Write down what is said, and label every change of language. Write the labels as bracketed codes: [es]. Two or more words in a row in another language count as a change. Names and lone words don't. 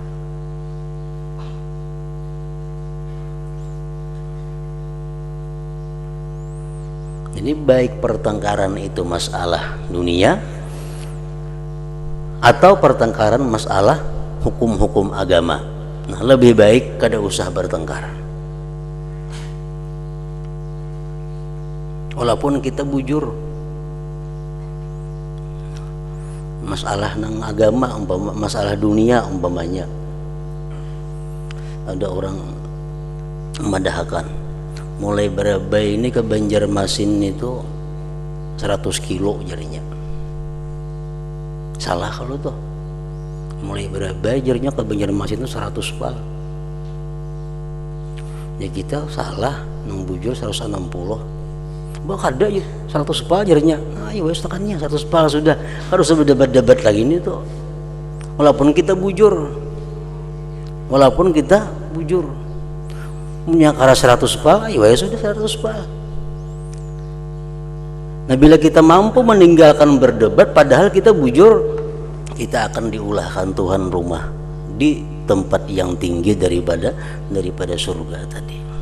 [id] Ini baik pertengkaran itu masalah dunia atau pertengkaran masalah hukum-hukum agama. [bjn] Nah, lebih baik kada usah bertengkar. Walaupun kita bujur masalah nang agama, masalah dunia umpamanya, ada orang memadahkan mulai Barabai ini ke Banjarmasin itu 100 kilo jarinya. Salah kalau tuh mulai Barabai jarinya ke Banjarmasin itu 100 pal. Ya kita salah nang bujur 160. Bah ada ya 100 pal jarinya. Nah, ya wes tekannya 100 pal sudah. Harus berdebat-debat lagi ini tuh. Walaupun kita bujur punya kara 100 pal, ya sudah 100 pal. Nah, bila kita mampu meninggalkan berdebat padahal kita bujur, kita akan diulahkan Tuhan rumah di tempat yang tinggi daripada surga tadi.